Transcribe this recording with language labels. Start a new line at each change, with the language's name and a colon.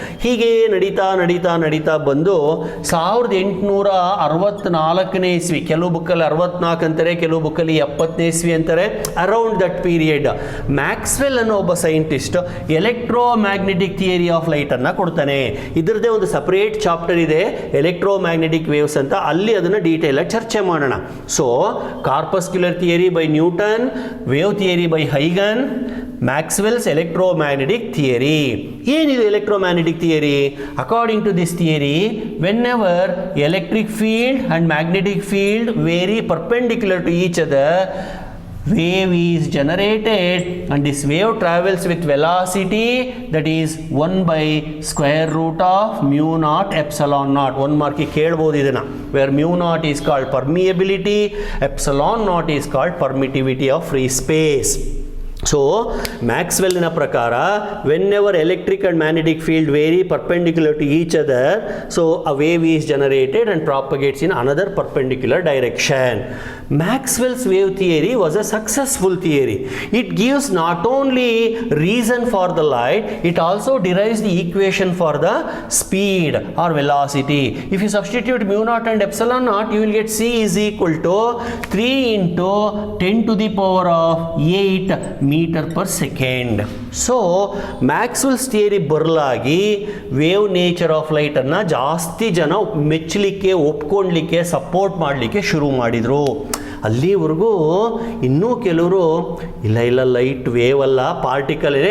Kannada: ಹೀಗೆ ನಡೀತಾ ನಡೀತಾ ನಡೀತಾ ಬಂದು 1864 ಇಸ್ವಿ, ಕೆಲವು ಬುಕ್ಕಲ್ಲಿ 64 ಅಂತಾರೆ, ಕೆಲವು ಬುಕ್ಕಲ್ಲಿ 70 ಇಸ್ವಿ ಅಂತಾರೆ,
English: around that period
Kannada: ಮ್ಯಾಕ್ಸ್ವೆಲ್ ಅನ್ನೋ ಒಬ್ಬ scientist electromagnetic theory of light ಅನ್ನ ಕೊಡ್ತಾನೆ. ಇದರದೇ ಒಂದು ಸಪರೇಟ್ ಚಾಪ್ಟರ್ ಇದೆ, ಎಲೆಕ್ಟ್ರೋಮ್ಯಾಗ್ನೆಟಿಕ್ ವೇವ್ಸ್ ಅಂತ, ಅಲ್ಲಿ ಅದನ್ನು ಡೀಟೇಲ್ ಆಗಿ ಚರ್ಚೆ ಮಾಡೋಣ.
English: So ಕಾರ್ಪಸ್ಕ್ಯುಲರ್ theory by Newton, wave theory by ಹೈಗನ್, Maxwell's electromagnetic theory.
Kannada: ಏನಿದು electromagnetic theory?
English: According to this theory, whenever electric field and magnetic field vary perpendicular to each other, wave is generated and this wave travels with velocity that is 1 by square root of mu naught epsilon naught. one mark
Kannada: ಕೇಳಬಹುದು ಇದನ್ನ,
English: where mu naught is called permeability, epsilon naught is called permittivity of free space.
Kannada: So ಮ್ಯಾಕ್ಸ್ವೆಲ್ನ ಪ್ರಕಾರ
English: Whenever electric and magnetic field vary perpendicular to each other, so a wave is generated and propagates in another perpendicular direction. Maxwell's wave theory was a successful theory. It gives not only reason for the light, it also derives the equation for the speed or velocity. If you substitute mu naught and epsilon naught, you will get C is equal to 3 into 10 to the power of 8 meter per second. So Maxwell's theory
Kannada: ಬರಲಾಗಿ wave nature of light ಅನ್ನ ಜಾಸ್ತಿ ಜನ ಮೆಚ್ಚಲಿಕ್ಕೆ, ಒಪ್ಕೊಂಡ್ಲಿಕ್ಕೆ, support ಮಾಡಲಿಕ್ಕೆ ಶುರು ಮಾಡಿದ್ರು. ಅಲ್ಲಿವರೆಗೂ ಇನ್ನೂ ಕೆಲವರು ಇಲ್ಲ ಲೈಟ್ ವೇವ್ ಅಲ್ಲ, ಪಾರ್ಟಿಕಲ್ ಇದೆ.